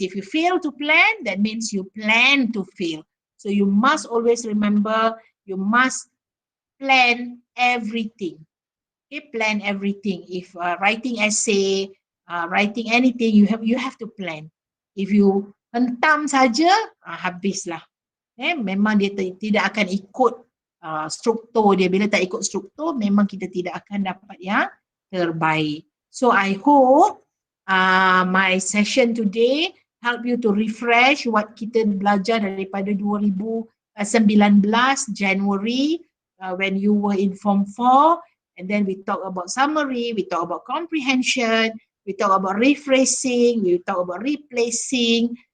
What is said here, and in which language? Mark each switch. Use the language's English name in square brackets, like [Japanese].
[English] If you fail to plan, that means you plan to fail. So you must always remember, you must plan everything. Okay, plan everything. If writing essay, writing anything, you have to plan. If you [Malay] hentam saja, habislah. Memang dia tidak akan ikut struktur dia. Bila tak ikut struktur, memang kita tidak akan dapat yang terbaik. [English] So I hope my session today help you to refresh what [Malay] kita belajar daripada [English] 2019 January when you were in Form 4, and then we talk about summary, we talk about comprehension, we talk about rephrasing, we talk about replacing.